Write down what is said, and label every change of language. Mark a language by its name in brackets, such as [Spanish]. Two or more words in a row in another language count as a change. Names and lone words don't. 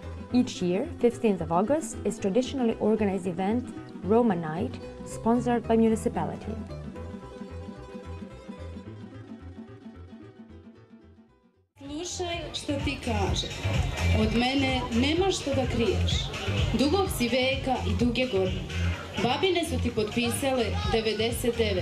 [English] Each year, 15th of August, is traditionally organized event Roma Night, sponsored by municipality. [Serbian] Slušaj što ti kaže, od mene nema što da kriješ. Dugog si veka i duge godine. Babine su ti potpisale 99.